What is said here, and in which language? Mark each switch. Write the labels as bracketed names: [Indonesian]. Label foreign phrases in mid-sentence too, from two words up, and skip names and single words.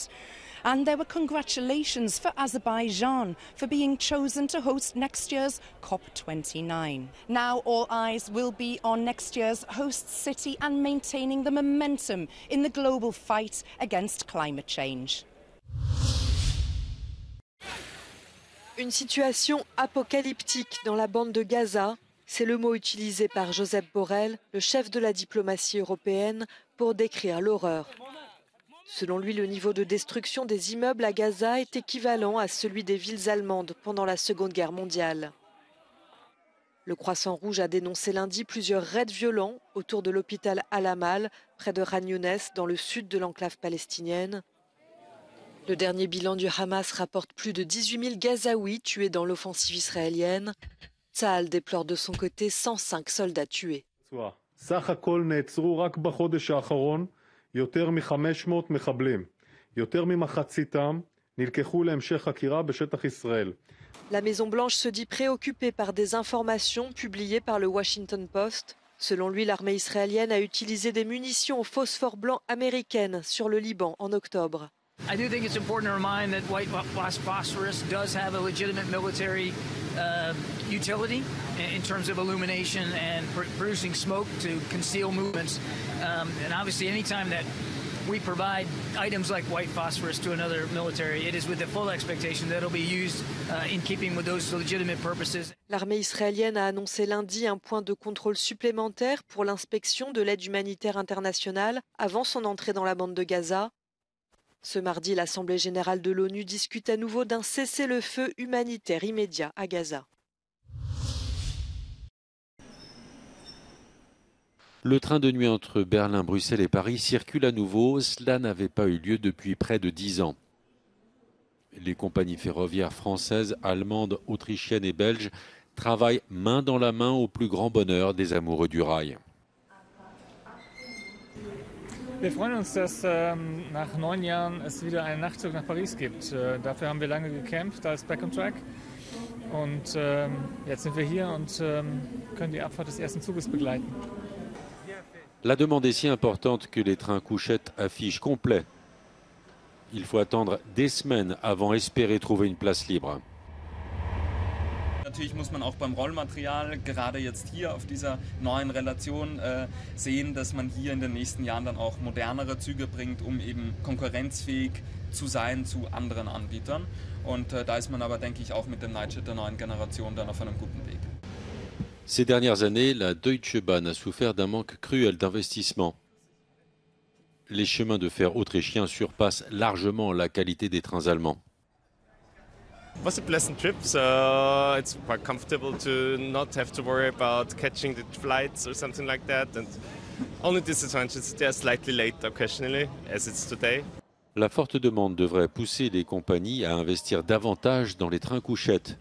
[English] And there were congratulations for Azerbaijan for being chosen to host next year's COP29. Now all eyes will be on next year's host city and maintaining the momentum in the global fight against climate change. [French] Une situation apocalyptique dans la bande de Gaza, c'est le mot utilisé par Josep Borrell, le chef de la diplomatie européenne, pour décrire l'horreur. Selon lui, le niveau de destruction des immeubles à Gaza est équivalent à celui des villes allemandes pendant la Seconde Guerre mondiale. Le Croissant Rouge a dénoncé lundi plusieurs raids violents autour de l'hôpital Al-Amal, près de Khan Younes, dans le sud de l'enclave palestinienne. Le dernier bilan du Hamas rapporte plus de 18 000 Gazaouis tués dans l'offensive israélienne. Tsahal déplore de son côté 105 soldats tués. [Hebrew] סך הכל נעצרו רק בחודש האחרון יותר מ-500 מחבלים. יותר ממחציתם נלקחו להמשך חקירה בשטח ישראל. [French] La Maison-Blanche se dit préoccupée par des informations publiées par le Washington Post. Selon lui, l'armée israélienne a utilisé des munitions au phosphore blanc américaines sur le Liban en octobre. [English] I do think it's important to remind that white phosphorus does have a legitimate military utility in terms of illumination and producing smoke to conceal movements. And obviously, anytime that we provide items like white phosphorus to another military, it is with the full expectation that it'll be used in keeping with those legitimate purposes. [French] L'armée israélienne a annoncé lundi un point de contrôle supplémentaire pour l'inspection de l'aide humanitaire internationale avant son entrée dans la bande de Gaza. Ce mardi, l'Assemblée générale de l'ONU discute à nouveau d'un cessez-le-feu humanitaire immédiat à Gaza. Le train de nuit entre Berlin, Bruxelles et Paris circule à nouveau. Cela n'avait pas eu lieu depuis près de 10 ans. Les compagnies ferroviaires françaises, allemandes, autrichiennes et belges travaillent main dans la main au plus grand bonheur des amoureux du rail. [German] Wir freuen uns, dass nach 9 Jahren es wieder einen Nachtzug nach Paris gibt. Dafür haben wir lange gekämpft als Back on Track. Und jetzt sind wir hier und können die Abfahrt des ersten Zuges begleiten. [French] La demande est si importante que les trains couchettes affichent complet. Il faut attendre des semaines avant espérer trouver une place libre. [German] Natürlich muss man auch beim Rollmaterial, gerade jetzt hier auf dieser neuen Relation, sehen, dass man hier in den nächsten Jahren dann auch modernere Züge bringt, um eben konkurrenzfähig zu sein zu anderen Anbietern. Und da ist man aber, denke ich, auch mit dem Nightjet der neuen Generation dann auf einem guten Weg. [French] Ces dernières années, la Deutsche Bahn a souffert d'un manque cruel d'investissement. Les chemins de fer autrichiens surpassent largement la qualité des trains allemands. [English] It was a pleasant trip, so it's quite comfortable to not have to worry about catching the flights or something like that. And only disadvantage, they are slightly late occasionally, as it's today. [French] La forte demande devrait pousser les compagnies à investir davantage dans les trains couchettes.